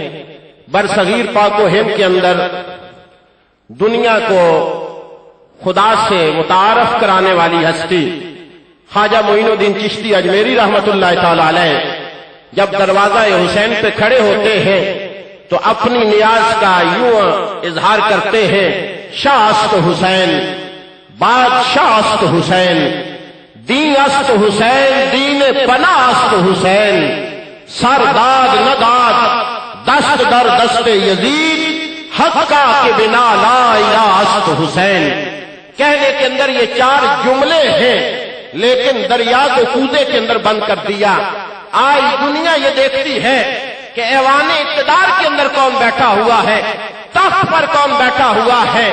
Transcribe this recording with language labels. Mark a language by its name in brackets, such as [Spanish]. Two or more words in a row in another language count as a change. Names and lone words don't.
[Urdu] برصغیر پاک و ہند کے اندر دنیا کو خدا سے متعارف کرانے والی ہستی خواجہ معین [Persian] الدین چشتی اجمیری رحمت اللہ تعالی علیہ [Urdu] جب دروازہ حسین پہ کھڑے ہوتے ہیں تو اپنی نیاز کا یوں اظہار کرتے ہیں: [Persian] شاہ است حسین، بادشاہ است حسین، دین است حسین، دین پناہ است حسین، سرداد نداد دست در دست یزید، حقا کے بنا [Arabic] لا الہ [Persian] است حسین۔ [Urdu] کہنے کے اندر یہ چار جملے ہیں، لیکن دریا کو کودے کے اندر بند کر دیا۔ آج دنیا یہ دیکھتی ہے کہ ایوان اقتدار کے اندر کون بیٹھا ہوا ہے، تخت پر کون بیٹھا ہوا ہے۔